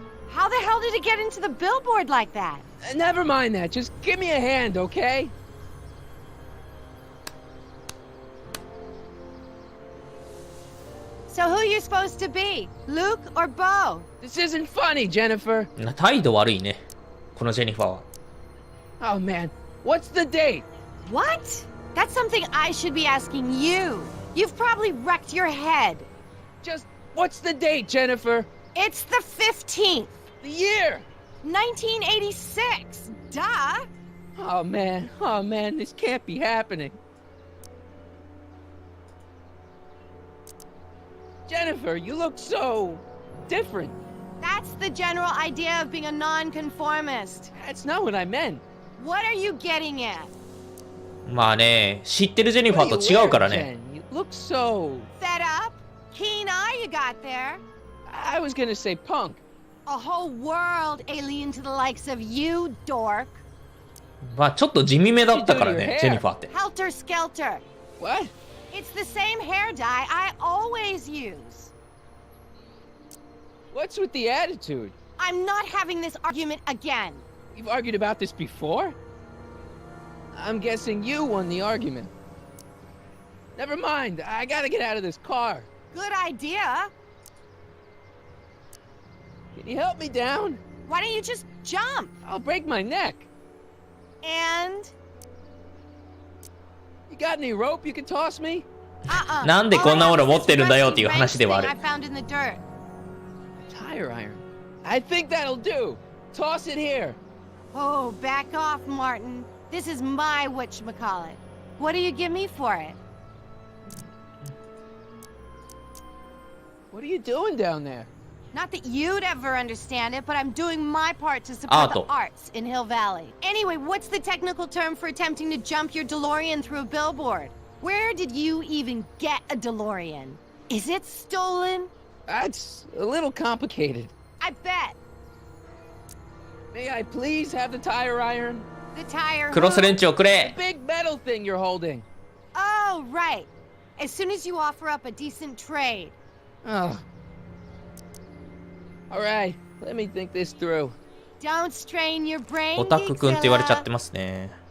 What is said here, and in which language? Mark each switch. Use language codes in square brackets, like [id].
[en] How the hell did it get into the billboard like that? Never mind that. Just give me a hand, okay? So who you supposed to be? Luke or Bo? This isn't funny, Jennifer. [ja] 態度悪いね、このジェニファーは。 [en] Oh man, what's the date? What? That's something I should be asking you. You've probably wrecked your head. Just what's the date, Jennifer? It's the 15th. The year. 1986. Duh. Oh man, this can't be happening. Jennifer, you look so different. That's the general idea of being a nonconformist. That's not what I meant. What are you getting at? [ja] まあね、知ってるジェニファーと違うからね。 [en] You look so... Fed up? Keen eye you got there. I was gonna say punk. A whole world alien to the likes of you, dork. [ja] まあちょっと地味めだったからね、ジェニファーって。 [en] Helter skelter. What? It's the same hair dye I always use. What's with the attitude? I'm not having this argument again. We've argued about this before? I'm guessing you won the argument. Never mind, I gotta get out of this car. Good idea. Can you help me down? Why don't you just jump? I'll break my neck. And? You got any rope you can toss me? [ja] なんでこんなもの持ってるんだよっていう話ではある。 [en] I found in the dirt. Tire iron. I think that'll do. Toss it here. Oh, back off, Martin. This is my whatchamacallit. What do you give me for it? What are you doing down there? Not that you'd ever understand it, but I'm doing my part to support the arts in Hill Valley. Anyway, what's the technical term for attempting to jump your DeLorean through a billboard? Where did you even get a DeLorean? Is it stolen? That's a little complicated. I bet. May I please have the tire iron? The tire. [ja] クロスレンチをく [en] The [ja] れ。 [en] big metal thing you're holding. Oh, right. As soon as you offer up a decent trade. Oh. All right, let me think this through. Don't strain your brain. [ja] オタクくんって言われちゃってますね。